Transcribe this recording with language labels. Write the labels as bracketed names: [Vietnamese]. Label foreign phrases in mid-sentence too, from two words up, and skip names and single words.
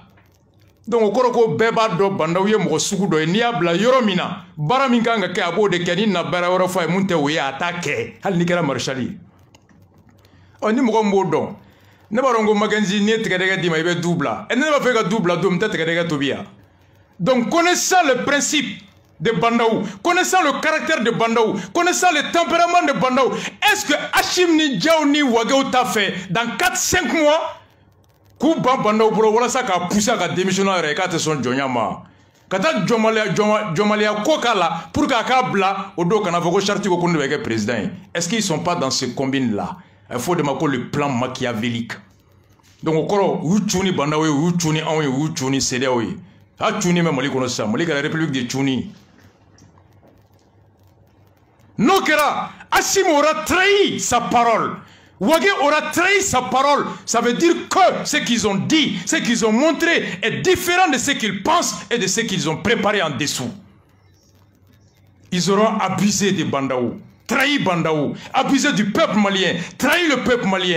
[Bambara] Donc o kɔrɔ ko bɛɛ b'a dɔn bandaw ye mɔgɔ sugu dɔ ye, n'i y'a bila yɔrɔ min na, baara min kan ka kɛ a b'o de kɛ, ni na baara wɛrɛ fɔ a ye mun tɛ o ye a t'a kɛ, hali n'i kɛra marshal ye. Ni mɔgɔ min b'o dɔn, ne b'a dɔn ko Mackenzie n'i ye tigɛdɛgɛ d'i ma i bɛ du bila, ne b'a fɛ ka du bila don min tɛ tigɛdɛgɛ tobi ya. [French] Donc connaissant le principe de Bandaou, connaissant le caractère de Bandaou, connaissant le tempérament de Bandaou, est-ce que [Bambara] Hachim ni Diaw ni Wageo t'a fait [French] dans 4-5 mois [Bambara] k'u ban Bandaou bolo walasa k'a [French] pousser à démissionner [Bambara] yɛrɛ k'a tɛ sɔn jɔnya ma, ka taa jɔnmaliya ko k'a la pour k'a bila o don kana fɔ ko Charti ko ne bɛ kɛ président ye. [French] Est-ce qu'ils sont pas dans ce combine là? Il faut demander le plan machiavélique. [Bambara] Donc au kɔrɔ u cuni Bandaou ye, u cuni anw ye, u cuni CEDEAO ye. A cuni mɛ Mali kɔnɔ sisan, Mali kɛra [French] République de [Bambara] cuni. [French] Nokera, Hachim aura trahi sa parole. Wagé aura trahi sa parole. Ça veut dire que ce qu'ils ont dit, ce qu'ils ont montré est différent de ce qu'ils pensent et de ce qu'ils ont préparé en dessous. Ils auront abusé de Bandaou, trahi Bandaou, abusé du peuple malien, trahi le peuple malien.